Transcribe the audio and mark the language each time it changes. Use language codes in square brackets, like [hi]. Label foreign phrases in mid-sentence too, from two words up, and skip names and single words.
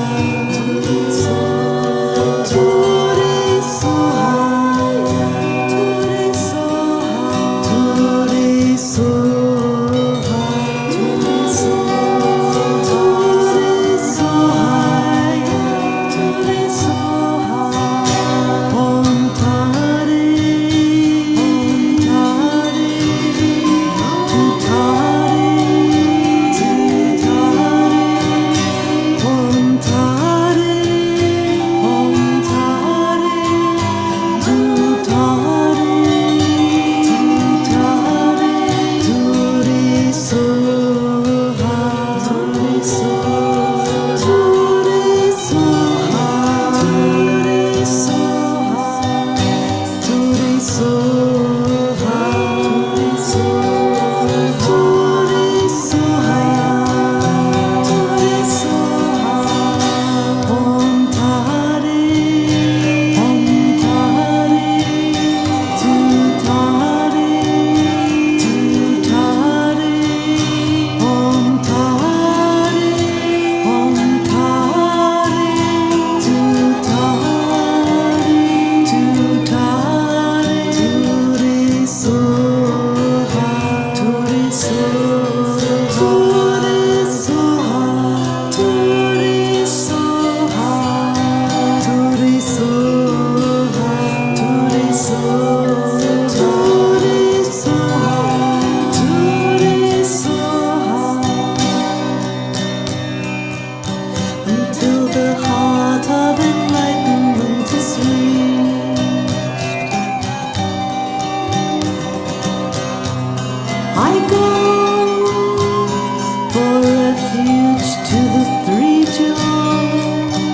[sa] तुरे स्वाहा। तुरे स्वाहा. तुरे स्वाहा. तुरे स्वाहा. ॐ तारे। तु तारे. तु तारे। ॐ तारे. ॐ तारे। तु तारे. तु तारे. तुरे स्वाहा. तुरे स्वाहा। तुरे स्वाहा. तुरे स्वाहा. तुरे स्वाहा। तुरे स्वाहा. तुरे स्वाहा। ॐ तारे. ॐ तारे। तु तारे. तु तारे। ॐ तारे. ॐ तारे। तु तारे. तु तारे. तुरे स्वाहा. तुरे स्वाहा। तुरे स्वाहा. तुरे स्वाहा। तुरे स्वाहा. तुरे स्वाहा। तुरे स्वाहा. [en] Until the heart of enlightenment is reached, I go for refuge to the three jewels.